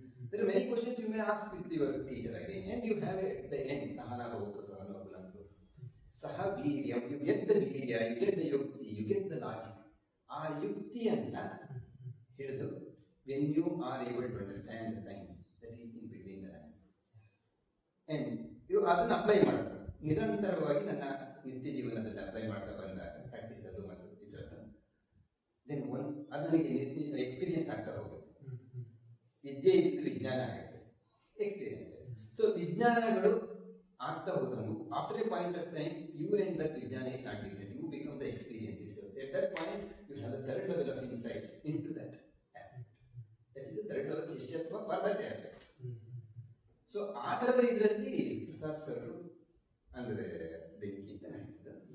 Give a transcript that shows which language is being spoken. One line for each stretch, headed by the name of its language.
English: There are many questions you may ask with your teacher again, and you have at the end
Sanskrit: sahana bhavatu sahana bhulantu saha viriya,
English: you get the virya, you get the yukti, you get the logic.
Kannada: ಆ ಯುಕ್ತಿಯನ್ನ ಹಿಡಿದು
English: when you are able to understand the science that is in between the lines and you
Kannada: ಅದನ್ನ apply ಮಾಡಬೇಕು. ನಿರಂತರವಾಗಿ ನನ್ನ ನಿತ್ಯ ಜೀವನದಲ್ಲಿ apply ಮಾಡ್ತಾ ಬಂದಾಗ ಪ್ರಾಕ್ಟೀಸ್ ಅದು ಮತ್ತು ಇದರದ್ದು ದೆನ್ ಅದು ನನಗೆ ಎಕ್ಸ್ಪೀರಿಯನ್ಸ್ ಆಗ್ತಾ ಹೋಗುತ್ತೆ. ವಿದ್ಯೆ ಇದ್ದು ವಿಜ್ಞಾನ ಆಗುತ್ತೆ, ಎಕ್ಸ್ಪೀರಿಯನ್ಸ್. ಸೊ ವಿಜ್ಞಾನಗಳು ಆಗ್ತಾ ಹೋದಂಗು
English: After a point of time you and that ವಿಜ್ಞಾನ is not different, you become the experience itself. At that point you have the third level of insight into that aspect. That is the third level ಶಿಷ್ಯತ್ವ for that aspect.
Kannada: So ಆ ಥರದ ಇದರಲ್ಲಿ Prasad sir ಅಂದರೆ ಬೆಂಕಿ ಅಂತ ಹೇಳ್ತಿದ್ದ.